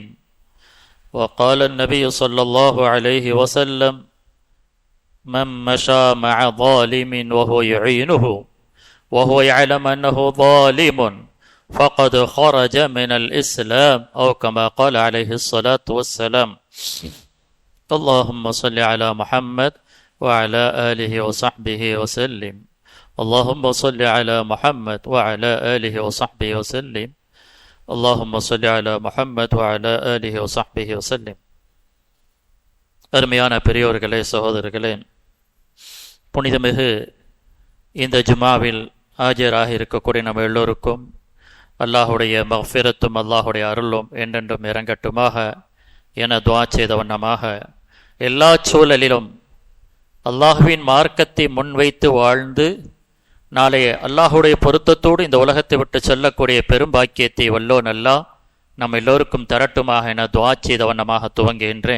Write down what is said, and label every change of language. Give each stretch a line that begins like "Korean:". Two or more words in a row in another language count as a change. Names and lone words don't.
Arabic: وقال النبي صلى الله عليه وسلم: من مشى مع ظالم وهو يعينه وهو يعلم أنه ظالم فقد خرج من الإسلام، أو كما قال عليه الصلاة والسلام. اللهم صل على محمد وعلى آله وصحبه وسلم. اللهم صل على محمد وعلى آله وصحبه وسلم. اللهم صل على محمد وعلى آله وصحبه وسلم.
Tamil: அருமையான பெரியோர்களே, சகோதரர்களே, புனிதமிகு இந்த ஜுமாவில் ஆஜராக இருக்கக்கூடிய நம்ம எல்லோருக்கும் அல்லாஹுடைய மஃபிரத்தும் அல்லாஹுடைய அருளும் என்றென்றும் இறங்கட்டுமாக என துஆ செய்த வண்ணமாக, எல்லா சூழலிலும் அல்லாஹுவின் மார்க்கத்தை முன்வைத்து வாழ்ந்து நாளைய அல்லாஹுடைய பொருத்தத்தோடு இந்த உலகத்தை விட்டு செல்லக்கூடிய பெரும் பாக்கியத்தை வல்லோன் அல்லாஹ் நம் எல்லோருக்கும் தரட்டுமாக என துஆ செய்த வண்ணமாக துவங்குகின்றேன்.